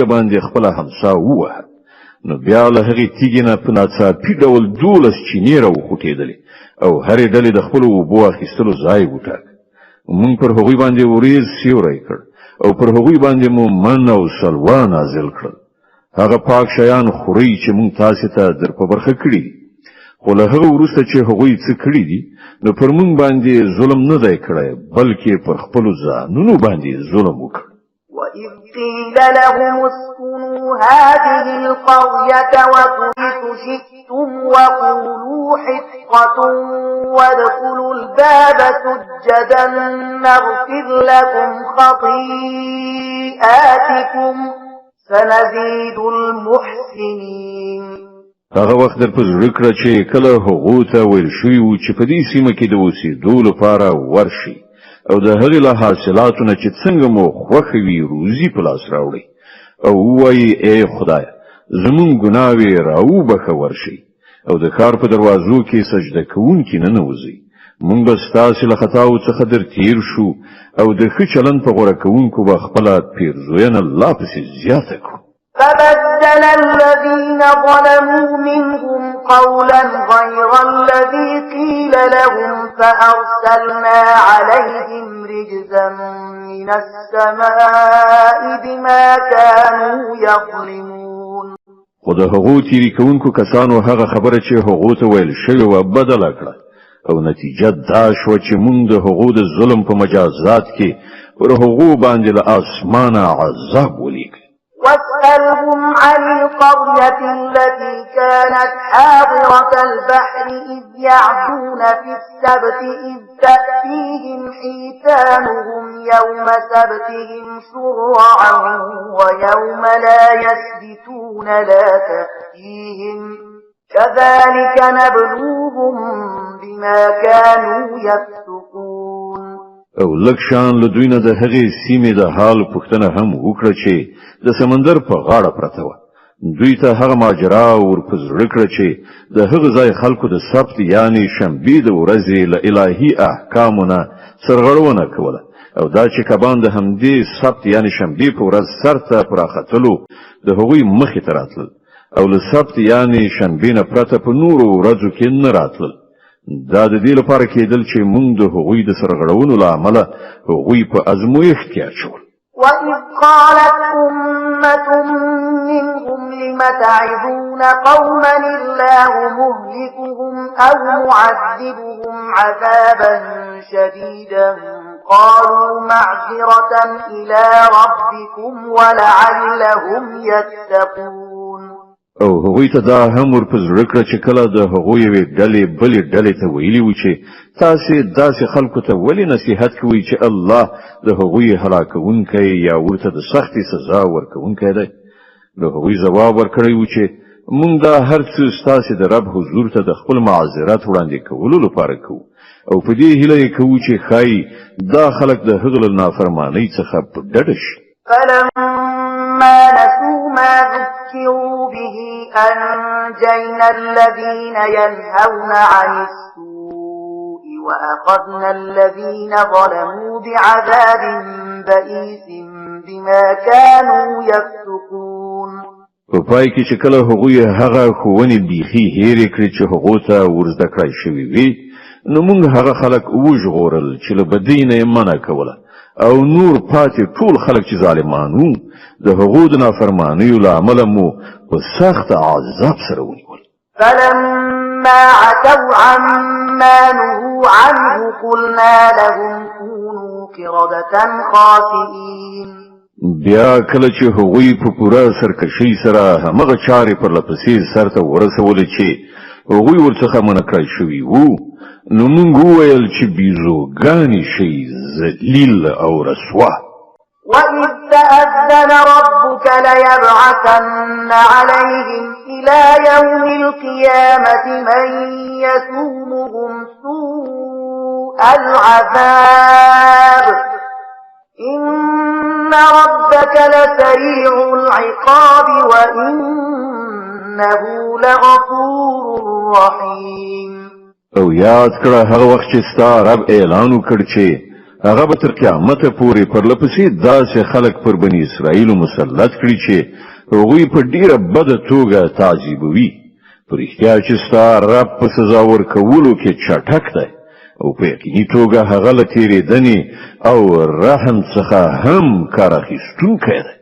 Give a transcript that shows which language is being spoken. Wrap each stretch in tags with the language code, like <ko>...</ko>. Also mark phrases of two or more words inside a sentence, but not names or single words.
<ps>باندې خپل همسا ووهه نو بیا له هغې تیګې نه په ناڅاپي ډول 12 چینې راوخوټېدلې او هرې ډلې د خپلو اوبو اخیستلو ځای وټاکه موږ پر هغوی باندې وریځ سیوری کړ او پر هغوی باندې مو من او سلوا نازل کړل هغه پاک شیان خوري چې موږ تاسو ته در په برخه کړی خو له هغه وروسته چې هغوی څه کړی دي نو پر موږ باندې ظلم نه دی کړی بلکې پر خپل ځانونو باندې ظلم وکړ</ps> <ar>وَإِذْ قِيلَ لَهُمُ اسْكُنُوا هَٰذِهِ الْقَرْيَةَ وَكُلُوا شِئْتُمْ وَقُولُوا حِطَّةٌ وَادْخُلُوا الْبَابَ سُجَّدًا نَّغْفِرْ لَكُمْ خَطِيئَاتِكُمْ سَنَزِيدُ الْمُحْسِنِينَ</ar> <ps>هغه وخت در په زړه کړه چې کله هغو ته ویل شوي وو چې په دې سیمه کې د اوسېدو لپاره ورشي او د هغې له حاصلاتو نه چې څنګه مو خوښه وي روزي په لاس راوړئ او ووایي ای خدایه زموږ ګناوې راوبخه ورشئ او د ښار په دروازو کې سجده کوونکي ننوځئ موږ به ستاسې له خطاو څخه در تیر شو او د ښه چلند په غوره کوونکو به خپله پیرزوینه لا پسې زیاته کړو</ps> <ar>فبدل الذين ظلموا منهم قولا غير الذي قيل لهم فأرسلنا عليهم رجزا من السماء بما كانوا يظلمون</ar> <ps>خود هغو تیری کوونکو کسانو هغه خبره چې هغو ته ویل شوی و بدله کړه او نتیجه دا شو چې موږ د هغو د ظلم په مجازات کې پر هغو باندې له اسمانه عذاب ولیږه</ps> <ar>واسألهم عن القرية التي كانت حاضرة البحر إذ يعدون في السبت إذ تأتيهم حيتانهم يوم سبتهم شرعا ويوم لا يسبتون لا تأتيهم كذلك نبلوهم بما كانوا يفسقون</ar> <ps>او لکشان له دوی نه د هغې سیمې د حال پوښتنه هم وکړه چې د سمندر په غاړه پرته وه دوی ته هغه ماجرا ور په زړه کړه چې د هغه ځای خلکو د سبت یعنی شنبې د ورځې له الهي احکامو نه سرغړونه کوله او دا چې کبان د همدې سبت یعنی شنبې په ورځ سرته پراختلو د هغوی مخې ته راتلل او له سبت یعنی شنبې نه پرته په نورو ورځو کې نه راتلل دا د دې لپاره کېدل چې موږ د هغوی د سرغړونو له امله هغوی په ازمویښت کې اچول</ps> <ar>وَإِذْ قَالَتْ أُمَّةٌ مِّنْهُمْ لِمَ تَعِظُونَ قَوْمًا اللَّهُ مُهْلِكُهُمْ أَوْ مُعَذِّبُهُمْ عَذَابًا شَدِيدًا قَالُوا مَعْذِرَةً إِلَى رَبِّكُمْ وَلَعَلَّهُمْ يَتَّقُونَ</ar> <ps>او هغوی ته دا هم ور په زړه کړه چې کله د هغوی یوې ډلې بلې ډلې ته ویلي وو چې تاسې داسې خلکو ته ولې نصیحت کوئ چې الله د هغوی هلاکونکی یا ورته د سختې سزا ورکوونکی دی د هغوی ځواب ورکړی و چې موږ دا هر څه ستاسې د رب حضور ته د خپل معذرت وړاندې کولو لپاره کوو او په دې هیله یې کوو چې ښایي دا خلک د هغه له نافرمانۍ څخه په ډډه شي</ps> <ar>فلما نسوا ما ذكروا به أنجينا الذين ينهون عن السوء وأخذنا الذين ظلموا بعذاب بئيس بما كانوا يفسقون</ar> <ps>په پای کې چې کله هغوی هغه ښوونې بیخي هېرې کړې چې هغو ته ورزده کړای شوي وي نو موږ هغه خلک وژغورل چې له بدۍ نه یې منع کوله او نور پاتې ټول خلک چې ظالمان وو د هغو د نافرمانیو له امله مو په سخت عذاب سره ونیول</ps> <ar>فلما عتوا عما نهوا عنه قلنا لهم كونوا قردة خاسئين</ar> <ps>بیا کله چې هغوی په پوره سرکشۍ سره همغه چارې پر لپسې سرته ورسولې چې هغوی ورڅخه منع کړای شوي وو نو موږ وویل چې بیزوګانې شي ذلیل او رسوا</ps> <ar>وَإِذْ تَأَذَّنَ رَبُّكَ لَيَبْعَثَنَّ عَلَيْهِمْ إِلَى يَوْمِ الْقِيَامَةِ مَن يَسُومُهُمْ سُوءَ الْعَذَابِ إِنَّ رَبَّكَ لَسَرِيعُ الْعِقَابِ وَإِنَّهُ لَغَفُورٌ رَّحِيمٌ</ar> <ps>او یاد کړه هغه وخت چې ستا رب اعلان وکړ چې هغه به تر قیامت پورې پر لپسې داسې خلک پر بنی اسرائیل مسلط کړي چې هغوی په ډیره بده توګه تعذیبوي پر احتیا چې ستا رب په سزا ورکولو کې چټک دی او په یقیني توګه هغه له تېرېدنې او رحم څخه هم کار اخیستونکی دی.</ps>